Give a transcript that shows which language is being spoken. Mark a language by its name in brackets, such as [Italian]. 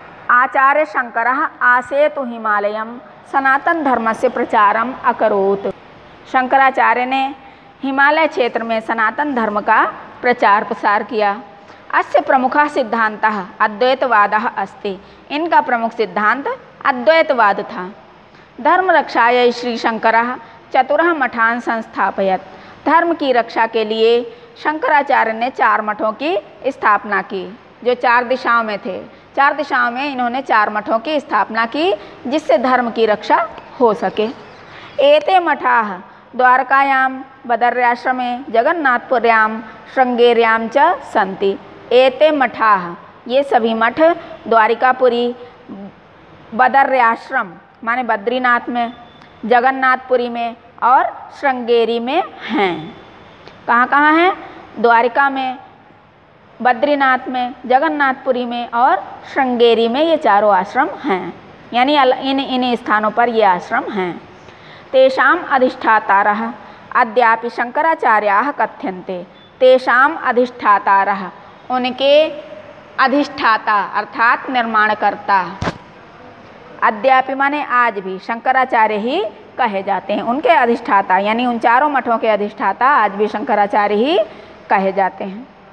[Sanskrit] आचार्य शंकरः आसेतु हिमालयम सनातन धर्म से प्रचारम अकरोत्। [Hindi] शंकराचार्य ने हिमालय क्षेत्र में सनातन धर्म का प्रचार प्रसार किया। [Sanskrit] अस्य प्रमुखः सिद्धान्तः अद्वैतवादः अस्ति। [Hindi] इनका प्रमुख सिद्धांत अद्वैतवाद था। [Sanskrit] धर्म रक्षायै श्री शंकरः चतुरः मठान् संस्थापयत्। [Hindi] धर्म की रक्षा के लिए शंकराचार्य ने 4 मठों की स्थापना की जो 4 दिशाओं में थे। 4 दिशाओं में इन्होंने 4 मठों की स्थापना की जिससे धर्म की रक्षा हो सके। [Sanskrit] एते मठाः द्वारकायां बदर्याश्रमे जगन्नाथपुर्यां श्रृंगेर्यां च सन्ति। एते मठाः [Hindi] ये सभी मठ द्वारिकापुरी बदर्याश्रम माने बद्रीनाथ में, जगन्नाथपुरी में और श्रृंगेरी में हैं। कहाँ कहाँ हैं? द्वारिका में, बद्रीनाथ में, जगन्नाथपुरी में और श्रृंगेरी में ये चारों आश्रम हैं। यानी इन स्थानों पर ये आश्रम हैं। [Sanskrit] तेषाम् अधिष्ठातारः अद्यापि शंकराचार्याः कथ्यन्ते। तेषाम् अधिष्ठातारः [Hindi] उनके अधिष्ठाता अर्थात निर्माणकर्ता, [Sanskrit] अद्यापि [Hindi] माने आज भी, शंकराचार्य ही कहे जाते हैं। उनके अधिष्ठाता यानी उन चारों मठों के अधिष्ठाता आज भी शंकराचार्य ही कहे जाते हैं।